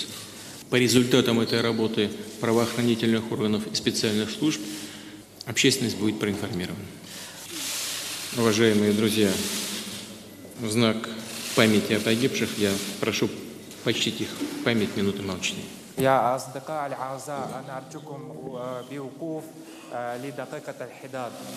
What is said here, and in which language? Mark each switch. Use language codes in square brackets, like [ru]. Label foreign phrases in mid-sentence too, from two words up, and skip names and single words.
[ru] По результатам этой работы правоохранительных органов и специальных служб общественность будет проинформирована. Уважаемые друзья, в знак памяти о погибших я прошу почтить их память минуты молчания. [ar] يا أصدقاء الأعزاء أنا أرجوكم بوقوف لدقيقة الحداد.